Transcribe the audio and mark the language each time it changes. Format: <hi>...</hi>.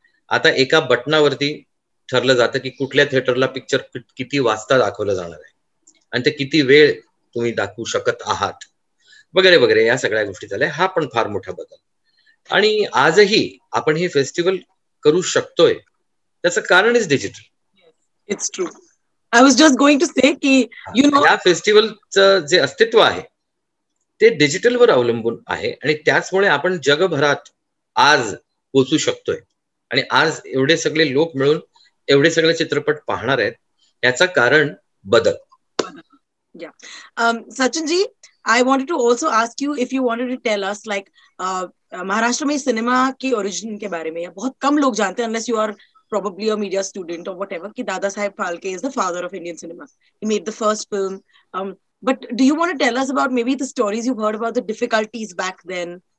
<mr>आता एका बटनावरती ठरलं जातं की कुठल्या थिएटरला पिक्चर किती वाजता दाखवलं जाणार आहे आणि ते किती वेळ तुम्ही दाखवू शकत आहात वगैरे वगैरे, या सगळ्या गोष्टी झाल्या. हा पण फार मोठा बदल. आणि आजही आपण हे फेस्टिवल करू शकतोय त्याचं कारण</mr> <en>Is digital. It's true. I was just going to say की you know,</en> <mr>या फेस्टिवलचं जे अस्तित्व आहे ते डिजिटलवर अवलंबून आहे आणि त्याचमुळे आपण जगभरात आज पोहोचू शकतोय आणि आज एवढे सगळे लोक मिळून एवढे सगळे चित्रपट पाहणार आहेत, याचं कारण बदल.</mr> <en>Yeah. Sachin ji, I wanted to also ask you if you wanted to tell us like</en> <hi>Maharashtra में सिनेमा की ओरिजिन के बारे में या बहुत कम लोग जानते हैं</hi> <en>unless you are probably a media student or whatever कि Dadasaheb Phalke is the father of Indian cinema. He made the first film. But do you want to tell us about maybe the stories you've heard about the difficulties back then?</en>